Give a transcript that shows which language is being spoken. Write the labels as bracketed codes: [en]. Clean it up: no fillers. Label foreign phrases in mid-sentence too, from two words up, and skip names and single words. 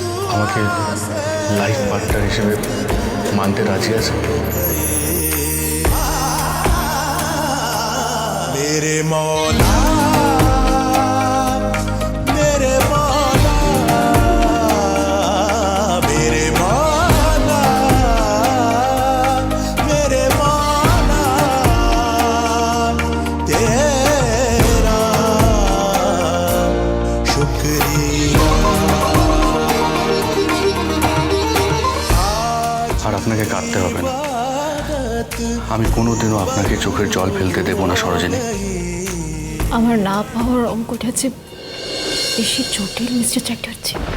[bn] আমাকে লাইফ পার্টনার হিসেবে মানতে রাজি আছে? [hi] मेरे मौला मेरे मौला मेरे मौला मेरे मौला तेरा शुक्रिया। [bn] আর আপনাকে কাঁদতে হবে না। আমি কোনোদিনও আপনাকে চোখের জল ফেলতে দেব না সরোজিনী। আমার না পাওয়ার অঙ্কটা যে বেশি জটিল মিস্টার চ্যাটার্জি।